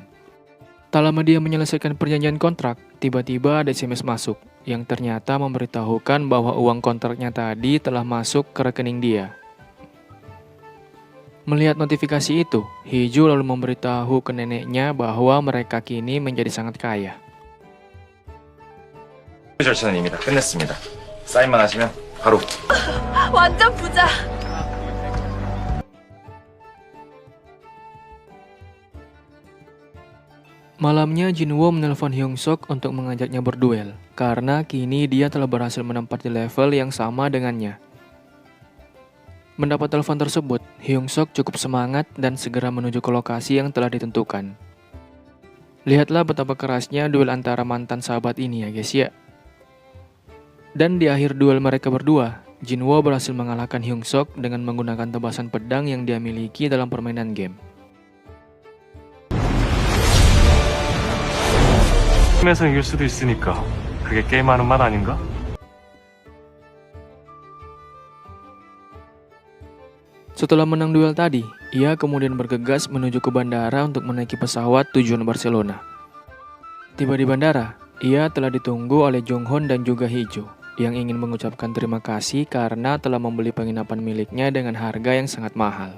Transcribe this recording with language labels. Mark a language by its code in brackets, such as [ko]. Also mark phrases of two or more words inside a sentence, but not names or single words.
[id] Tak lama dia menyelesaikan perjanjian kontrak, tiba-tiba ada SMS masuk yang ternyata memberitahukan bahwa uang kontraknya tadi telah masuk ke rekening dia. Melihat notifikasi itu, Heeju lalu memberitahu ke neneknya bahwa mereka kini menjadi sangat kaya. [ko] 절차는 이미 다 끝냈습니다. 사인만 하시면 바로. 완전 부자. [id] Malamnya Jinwoo menelpon Hyungsuk untuk mengajaknya berduel, karena kini dia telah berhasil menempati level yang sama dengannya. Mendapat telepon tersebut, Hyungsuk cukup semangat dan segera menuju ke lokasi yang telah ditentukan. Lihatlah betapa kerasnya duel antara mantan sahabat ini ya guys ya. Dan di akhir duel mereka berdua, Jinwoo berhasil mengalahkan Hyungsuk dengan menggunakan tebasan pedang yang dia miliki dalam permainan game. [ko] 게임에서 이길 수도 있으니까 그게 게임하는 맛 아닌가? [id] Setelah menang duel tadi, ia kemudian bergegas menuju ke bandara untuk menaiki pesawat tujuan Barcelona. Tiba di bandara, ia telah ditunggu oleh Jonghon dan juga Heeju yang ingin mengucapkan terima kasih karena telah membeli penginapan miliknya dengan harga yang sangat mahal.